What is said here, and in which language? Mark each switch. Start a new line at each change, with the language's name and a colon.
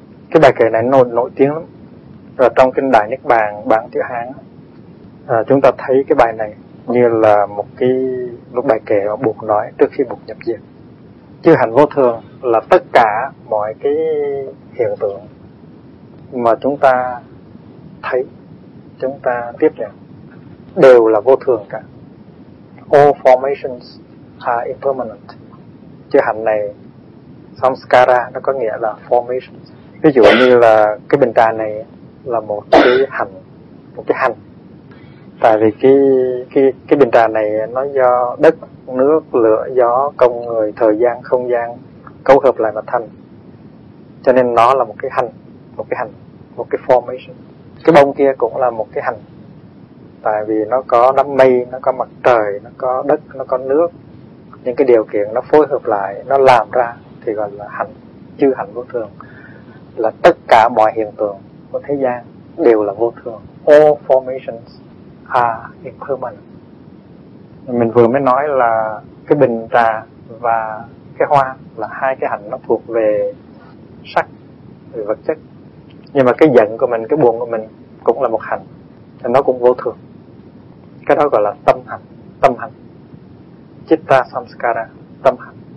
Vietnamese: Cái bài kệ này nổi tiếng lắm. Rồi trong kinh Đại Niết Bàn bản chữ Hán, chúng ta thấy cái bài này như là một cái lúc bài kệ mà Bụt nói trước khi Bụt nhập diệt. Chư hạnh vô thường là tất cả mọi cái hiện tượng mà chúng ta thấy, chúng ta tiếp nhận đều là vô thường cả.
English: All formations are impermanent.
Vietnamese: Chư hạnh này, samskara, nó có nghĩa là formations. Ví dụ như là cái bình trà này là một cái hạnh, một cái hạnh. Tại vì cái bình trà này nó do đất, nước, lửa, gió, công, người, thời gian, không gian cấu hợp lại mà thành. Cho nên nó là một cái hành, một cái hành, một cái formation. Cái bông kia cũng là một cái hành. Tại vì nó có đám mây, nó có mặt trời, nó có đất, nó có nước. Những cái điều kiện nó phối hợp lại, nó làm ra thì gọi là hành, chư hành vô thường. Là tất cả mọi hiện tượng của thế gian đều là vô thường.
English: All formations are impermanent.
Vietnamese: Mình vừa mới nói là cái bình trà và cái hoa là hai cái hạnh, nó thuộc về sắc, về vật chất. Nhưng mà cái giận của mình, cái buồn của mình cũng là một hạnh, thì nó cũng vô thường. Cái đó gọi là tâm hạnh, tâm hạnh, citta samskara, tâm hạnh.